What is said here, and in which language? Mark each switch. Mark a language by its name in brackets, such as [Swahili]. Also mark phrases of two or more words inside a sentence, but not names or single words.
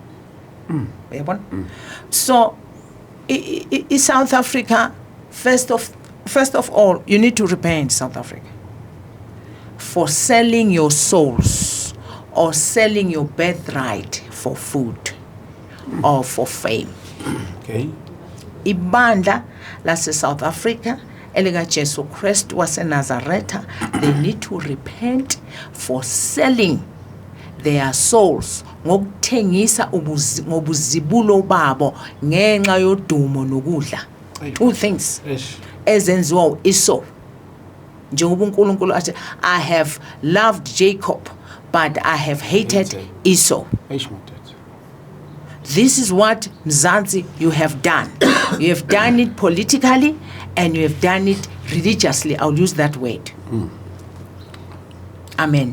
[English] So, in South Africa, first of all, you need to repent, South Africa, for selling your souls or selling your birthright for food or for fame. Okay. [Zulu] Ibandla lase South Africa elika Jesu Christ wase Nazareth, [English] they need to repent for selling their souls [Zulu] ngokuthengisa ngobuzibulo babo ngenxa yodumo nokudla. [English] Two things ezenziwa iso. [Zulu] Njengoba uNkulunkulu athi, [English] I have loved Jacob but I have hated Esau. This is what Mzansi you have done. You have done it politically and you have done it religiously. I'll use that word. Amen.